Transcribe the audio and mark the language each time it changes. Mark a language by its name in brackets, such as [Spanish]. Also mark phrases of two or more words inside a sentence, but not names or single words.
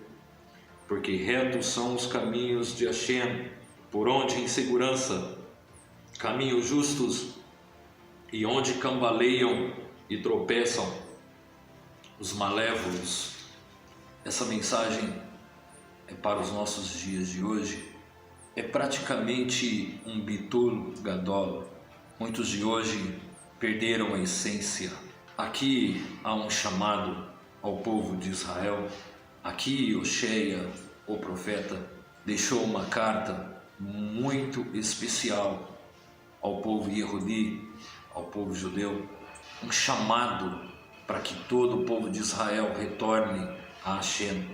[Portuguese] Porque retos são os caminhos de Hashem, por onde em segurança, caminhos justos, e onde cambaleiam e tropeçam os malévolos. Essa mensagem é para os nossos dias de hoje. É praticamente um [Hebrew] ביטול גדול. [Portuguese] Muitos de hoje perderam a essência. Aqui há um chamado ao povo de Israel. Aqui Oshéia, o profeta, deixou uma carta muito especial ao povo Yehudi, ao povo judeu, um chamado para que todo o povo de Israel retorne a Hashem.